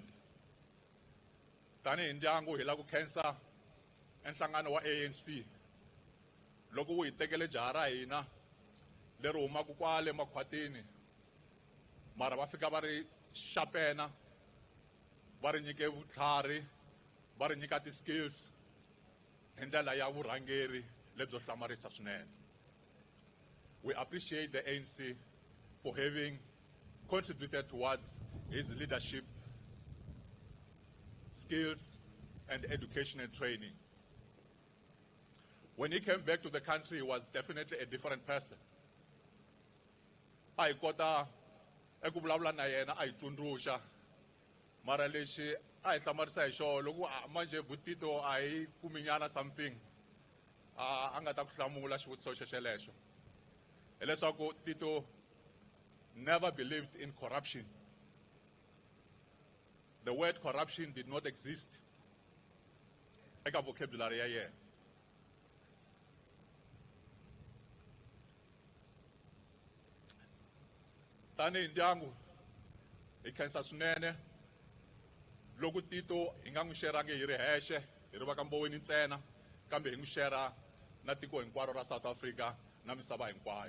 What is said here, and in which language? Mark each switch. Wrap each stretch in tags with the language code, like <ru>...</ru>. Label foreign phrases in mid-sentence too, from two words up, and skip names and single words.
<ts>Tanihi ndyangu hi la ku khensa enhlangano wa ANC loko wu hi tekele jaha ra hina leri humaka kwale makhwatini, mara va fika va ri sharpena, va ri nyike vutlhari, va ri nyika ti-skills hi ndlela ya vurhangeri lebyo hlamarisa swinene.</ts> <en>We appreciate the ANC for having contributed towards his leadership, skills, and education and training. When he came back to the country, he was definitely a different person.</en> <ts>I kota eku vulavula na yena a hi tsundzuxa mara lexi a hi hlamarisa hi xona loko manje Tito a hi kuminyana something a nga ta ku hlamula xivutiso xexelexo hileswaku</ts> <en>Tito never believed in corruption. The word corruption did not exist</en> <ts>eka vocabulary ya yena. Tani hi ndyangu hi khensa swinene loko Tito hi nga n'wi xerangi hi ri hexe hi ri va ka Mboweni ntsena kambe hi n'wi xera na tiko hinkwaro ra South Africa na misava hinkwayo.</ts>